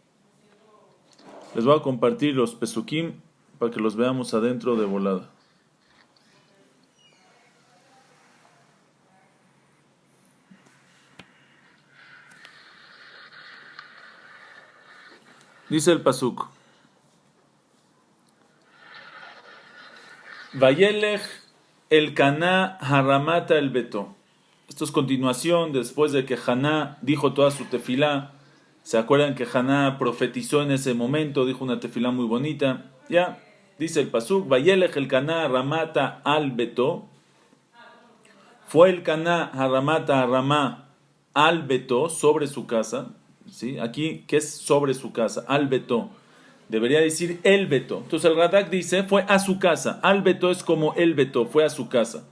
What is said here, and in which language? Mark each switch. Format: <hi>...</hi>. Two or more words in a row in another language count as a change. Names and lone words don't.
<es>Ahorita vamos a ver. Les voy a compartir los pesukim para que los veamos adentro de volada. Dice el pasuk:</es> <he>וילך אל קנה הרמתה אל ביתו.</he> <es>Esto es continuación después de que Haná dijo toda su tefilá. ¿Se acuerdan que Haná profetizó en ese momento? Dijo una tefilá muy bonita. Ya, dice el pasuk:</es> <he>וילך אל קנה הרמתה על ביתו.</he> <es>Fue el Caná</es> <he>הרמתה הרמה על ביתו,</he> <es>sobre su casa. ¿Sí? Aquí, ¿qué es sobre su casa?</es> <he>על ביתו.</he> <es>Debería decir</es> <he>אל ביתו.</he> <es>Entonces el Radak dice, fue a su casa.</es> <he>על ביתו</he> <es>es como</es> <he>אל ביתו,</he> <es>fue a su casa.</es>